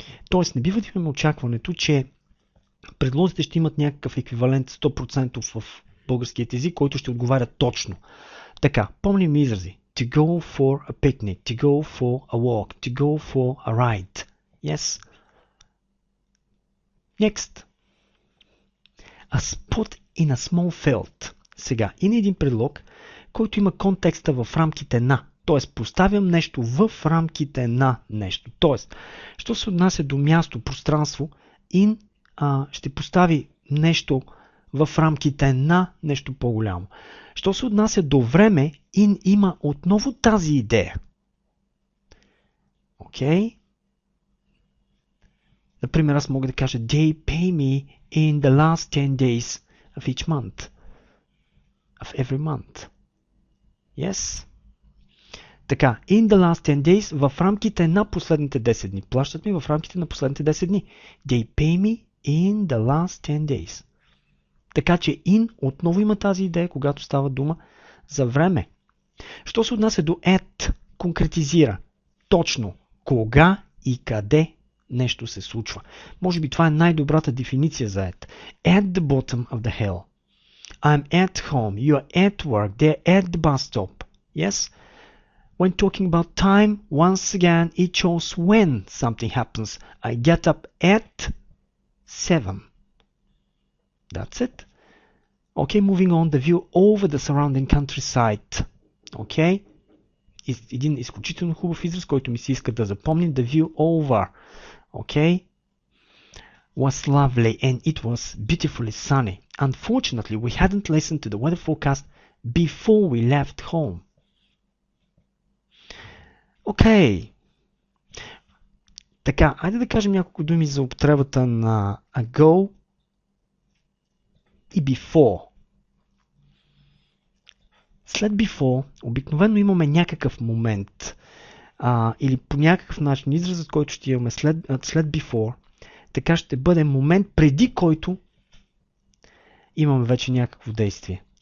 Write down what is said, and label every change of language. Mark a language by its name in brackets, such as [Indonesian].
[Bulgarian] Тоест, не бива да имаме очакването, че предлозите ще имат някакъв еквивалент 100% в българският език, който ще отговаря точно. Така, помним изрази. [English] To go for a picnic, to go for a walk, to go for a ride. Yes? Next. A spot in a small field. [Bulgarian] Сега, и на един предлог, който има контекста в рамките на. Т.е. поставям нещо в рамките на нещо. Т.е. що се отнася до място, пространство, in ще постави нещо в рамките на нещо по-голямо. Що се отнася до време, in има отново тази идея. Окей? Например, аз мога да кажа [English] They pay me in the last 10 days of each month. Of every month. Yes? [Bulgarian] Така, [English] in the last 10 days, [Bulgarian] в рамките на последните 10 дни. Плащат ми в рамките на последните 10 дни. [English] They pay me in the last 10 days. [Bulgarian] Така че in отново има тази идея, когато става дума за време. Що се отнася до at, конкретизира точно кога и къде нещо се случва. Може би това е най-добрата дефиниция за at. [English] At the bottom of the hill. I'm at home. You are at work. They're at the bus stop. Yes? When talking about time, once again, it shows when something happens. I get up at 7. That's it. Okay, moving on, the view over the surrounding countryside. Okay? [Bulgarian] Един изключително хубав израз, който ми се иска да запомним. [English] The view over. Okay? Was lovely and it was beautifully sunny. Unfortunately, we hadn't listened to the weather forecast before we left home. [Bulgarian] Окей. Така, айде да кажем няколко думи за употребата на ago и before. След before обикновено имаме някакъв момент или по някакъв начин изразът, който ще имаме след before, така ще бъде момент преди който имаме вече някакво действие.